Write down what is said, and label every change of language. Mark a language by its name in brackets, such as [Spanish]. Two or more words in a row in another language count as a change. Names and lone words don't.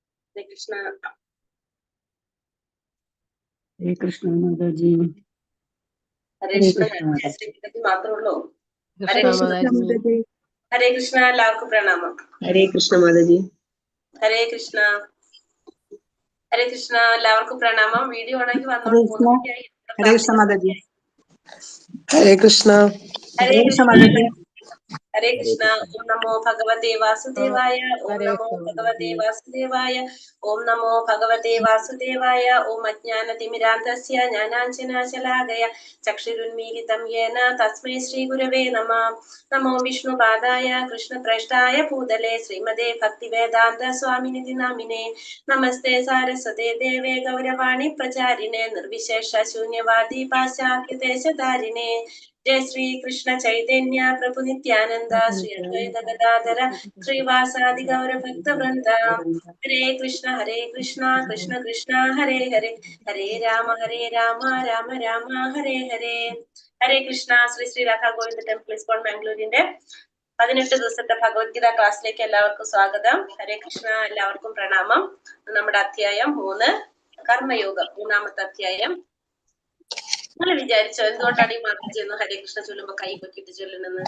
[Sanskrit] हरे कृष्णा। [Hindi] हरे कृष्ण माता जी। [Sanskrit] हरे कृष्ण [Malayalam] മാത്രമേ ഉള്ളൂ. [Sanskrit] ഹരേ കൃഷ്ണ. ഹരേ കൃഷ്ണ. [Malayalam] എല്ലാവർക്കും പ്രണാമം. [Hindi] हरे कृष्ण माता जी। [Sanskrit] ഹരേ കൃഷ്ണ. ഹരേ കൃഷ്ണ. [Malayalam] എല്ലാവർക്കും പ്രണാമം. വീഡിയോ ആണെങ്കിൽ വന്നോളൂ. [Sanskrit] ഹരേ കൃഷ്ണ. ഹരേ കൃഷ്ണ മാതാജി. हरे कृष्ण। ഹരേ കൃഷ്ണ. മാതാജി. ഹരേ കൃഷ്ണ. ഓം നമോ ഭഗവതേ വാസുദേവായ. ഓം നമോ ഭഗവതേ വാസുദേവായ. ഓം നമോ ഭഗവതേ വാസുദേവായ. ഓം അജ്ഞാനതിമിരാന്ധസ്യ ജ്ഞാനാഞ്ജനശലാകയ ചക്ഷുരുന്മീലിതം യേന തസ്മൈ ശ്രീ ഗുരവേ നമഃ. നമോ വിഷ്ണുപാദായ കൃഷ്ണപ്രേഷ്ഠായ ഭൂതലേ ശ്രീമതേ ഭക്തിവേദാന്ത സ്വാമിനിധി നാമിനേ. നമസ്തേ സാരസ്വതേ ദേവേ ഗൗരവാണി പ്രചാരിണേ നിർവിശേഷ ശൂന്യവാദി പാശ്ചാത്യദേശധാരിണേ. जय श्री कृष्ण चैतन्य प्रभु नित्यानंद श्री अद्वैत गदाधर श्रीवासादि गौर भक्त वृंद. हरे कृष्ण कृष्ण कृष्ण हरे हरे हरे राम राम राम हरे हरे. ഹരേ കൃഷ്ണ. [Malayalam] ശ്രീ ശ്രീ രാധാ ഗോവിന്ദ ടെമ്പിൾ ഇസ്കോൺ ബാംഗ്ലൂരിന്റെ 18 ദിവസത്തെ ഭഗവത്ഗീത ക്ലാസ്സിലേക്ക് എല്ലാവർക്കും സ്വാഗതം. [Sanskrit] ഹരേ കൃഷ്ണ. [Malayalam] എല്ലാവർക്കും പ്രണാമം. നമ്മുടെ അധ്യായം 3 കർമ്മയോഗം, 3-ാമത്തെ അധ്യായം. നിങ്ങൾ വിചാരിച്ചോ എന്തുകൊണ്ടാണ് ഈ മാതാജി എന്ന് [Sanskrit] ഹരേ കൃഷ്ണ [Malayalam] ചൊല്ലുമ്പോ കൈ പൊക്കിട്ട് ചൊല്ലണെന്ന്?